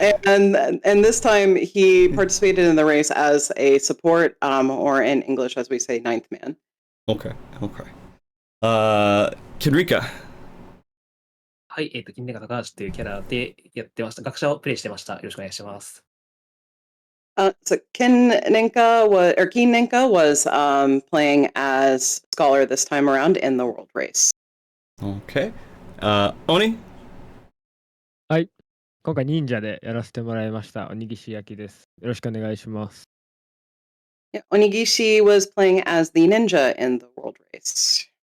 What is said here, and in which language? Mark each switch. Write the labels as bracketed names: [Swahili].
[English] And this time he participated in the race as a support, or in English as we say, ninth man. Okay. Kenrika. [Japanese] はい、金年高橋というキャラでやってました。学者をプレイしてました。よろしくお願いします。 [English] So Keen-Nenka was playing as Scholar this time around in the World Race. Okay. Oni? [Japanese] はい。今回忍者でやらせてもらいました。鬼岸焼です。よろしくお願いします。 [English] Yeah, Onigishi was playing as the ninja in the World Race.